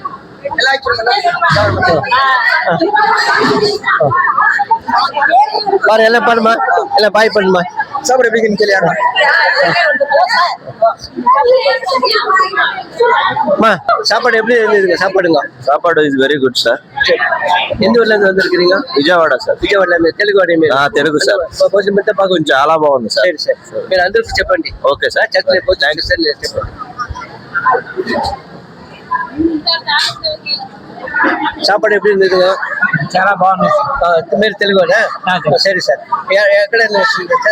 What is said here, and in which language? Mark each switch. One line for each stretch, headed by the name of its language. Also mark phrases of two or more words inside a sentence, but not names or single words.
Tamil: பாரு எல்லாம் பாருமா, எல்லாம் பாய் பண்ணுமா. சாப்பாடு எப்படி கேள்வி சாப்பாடு எப்படி இருந்ததுங்க?
English: சாப்பாடு is very good சார்.
Tamil: எந்த ஊர்ல இருந்து வந்திருக்கீங்க?
Telugu: విజయవాడ సార్. విజయవాడ తెలుగు వాడి మీరు తెలుగు సార్. భోజనం అంతా బాగుంది, చాలా బాగుంది సార్. సరే సార్, మీరు అందరికి చెప్పండి. ఓకే సార్. చెప్పండి సార్, చెప్పండి.
Tamil: சாப்பாடு எப்படி இருந்ததுங்க?
Telugu: చాలా బాగుంది. మీరు తెలుగునా? సరే సార్. ఎక్కడ వస్తుంది సార్?